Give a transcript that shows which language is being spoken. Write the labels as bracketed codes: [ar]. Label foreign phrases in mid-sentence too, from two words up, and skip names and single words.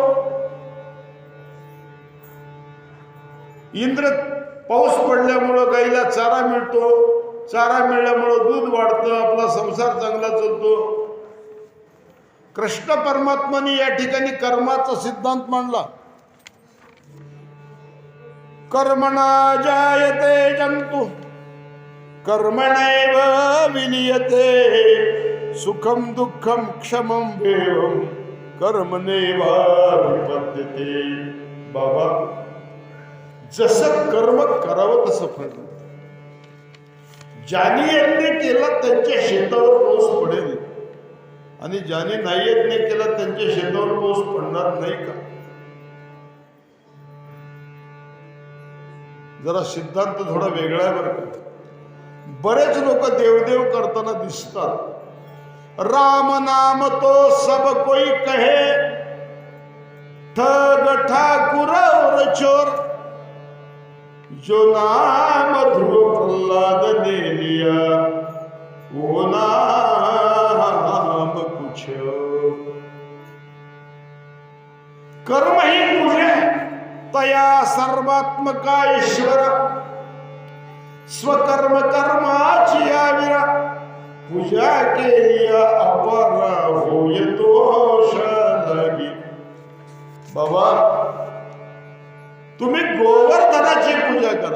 [mr] इंद्र पाऊस पडल्यामुळं गाईला चारा मिळतो. चारा मिळाल्यामुळं दूध वाढतं, आपला संसार चांगला चालतो. कृष्ण परमात्माने या ठिकाणी कर्माचा सिद्धांत मांडला. [sa] कर्मणा जायते जंतु कर्मणैव विलीयते सुखम दुःखम क्षमम वेवम कर्मणैवाधिपत्यते. [mr] बाबा जसं कर्म करावं तसं फळ. ज्याने यज्ञ केला त्यांच्या शेतावर पाऊस पडेल आणि ज्याने नाही यज्ञ केला त्यांच्या शेतावर पाऊस पडणार नाही का? जरा सिद्धांत थोडा वेगळा आहे बरं का. बरेच लोक देवदेव करताना दिसतात. [hi] राम नाम तो सब कोई कहे, ठग ठाकुर और चोर, जो नाम ध्रुव प्रहलाद ने लिया वो नाम कुछ. [mr] कर्म ही पूजा तया सर्वात्मका ईश्वर, स्वकर्म कर्माची आविरा, पूजा केलिया अपरा होय दोष लागी. बाबा तुम्ही गोवर्धनाची पूजा करा.